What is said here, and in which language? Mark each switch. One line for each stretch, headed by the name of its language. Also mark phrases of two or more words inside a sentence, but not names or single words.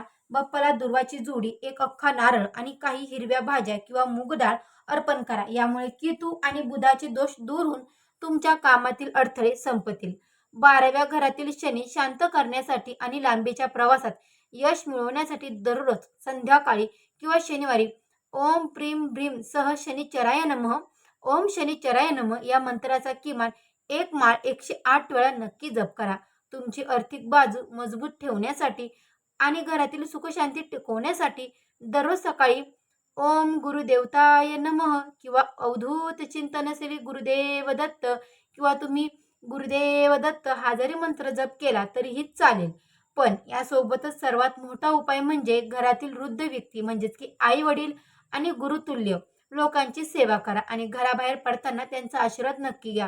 Marathi: बाप्पाला दुर्वाची जोडी, एक अख्खा नारळ आणि काही हिरव्या भाज्या किंवा मूग डाळ अर्पण करा. यामुळे केतू आणि बुधाचे दोष दूर होऊन तुमच्या कामातील अडथळे संपतील. 12व्या घरातील शनी शांत करण्यासाठी आणि लांबीच्या प्रवासात यश मिळवण्यासाठी दररोज संध्याकाळी किंवा शनिवारी
Sanskrit: ओम प्रीम भ्रीम सह शनिचराय नमः,
Marathi: ओम शनिचराय नमः या मंत्राचा किमान 1 माळ 108 वेळा नक्की जप करा. तुमची आर्थिक बाजू मजबूत ठेवण्यासाठी आणि घरातील सुखशांती टिकवण्यासाठी दररोज सकाळी
Sanskrit: ओम गुरुदेवताय नमः
Marathi: किंवा अवधूत चिंतन श्री गुरुदेव दत्त किंवा तुम्ही गुरुदेव दत्त हा जरी मंत्र जप केला तरीही चालेल. पण यासोबतच सर्वात मोठा उपाय म्हणजे घरातील वृद्ध व्यक्ती म्हणजेच की आई वडील आणि गुरुतुल्य लोकांची सेवा करा आणि घराबाहेर पडताना त्यांचा आशीर्वाद नक्की घ्या.